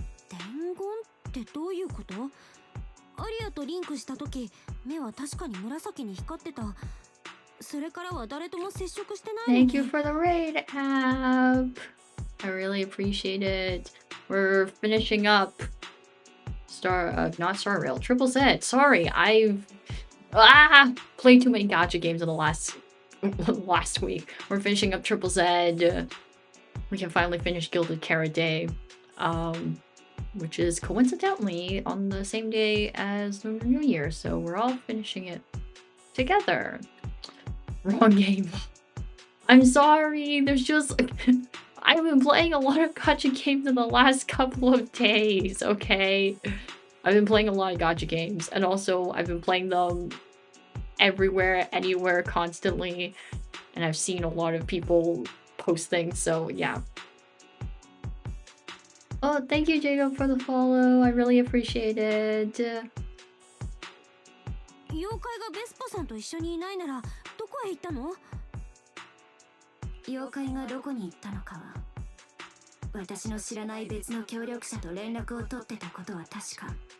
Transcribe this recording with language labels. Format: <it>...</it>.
<ja>伝言ってどういうこと？アリアとリンクした時、目は確かに紫に光ってた。それからは誰とも接触してないのに。</ja> <en>Thank you for the raid, Ab. I really appreciate it. We're finishing up not Star Rail, Triple Z. Sorry, I've played too many gacha games in the last week. We're finishing up Triple Z. We can finally finish Gilded Carrot Day, which is coincidentally on the same day as Lunar New Year, so we're all finishing it together. Wrong game. I'm sorry. There's just I've been playing a lot of gacha games in the last couple of days, okay? I've been playing a lot of gacha games, and also I've been playing them everywhere, anywhere, constantly, and I've seen a lot of people post things, so yeah. Oh, thank you, Jacob, for the follow. I really appreciate it.</en> <ja>妖怪がベスポさんと一緒にいないならどこへ行ったの？妖怪がどこに行ったのかは、私の知らない別の協力者と連絡を取ってたことは確か。</ja>